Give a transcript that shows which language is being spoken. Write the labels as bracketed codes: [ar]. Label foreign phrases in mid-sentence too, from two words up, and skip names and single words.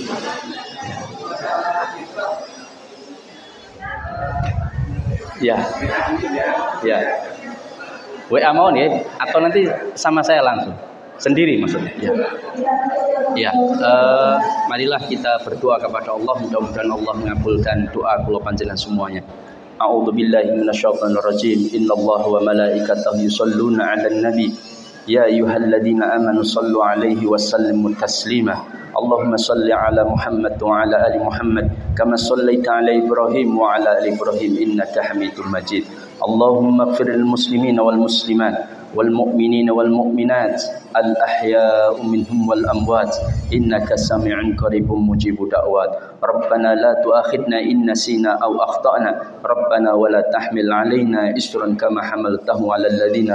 [id] Ya. Ya. WA mau nih atau nanti sama saya langsung? Sendiri maksudnya. Ya. Ya. Marilah kita berdoa kepada Allah, mudah-mudahan Allah mengabulkan doa [jv] kula panjenengan [id] semuanya. [ar] أعوذ بالله من الشيطان الرجيم. إن الله وملائكته يصلون على النبي. يا أيها الذين آمنوا صلوا عليه وسلموا تسليما. اللهم صل على محمد وعلى آل محمد كما صليت على إبراهيم وعلى آل إبراهيم إنك حميد مجيد. اللهم اغفر للمسلمين والمسلمات والمؤمنين والمؤمنات الأحياء منهم والأموات إنك سميع قريب مجيب دعوات ربنا لا تؤاخذنا إن نسينا أو أخطأنا ربنا ولا تحمل علينا إصرا كما حملته على الذين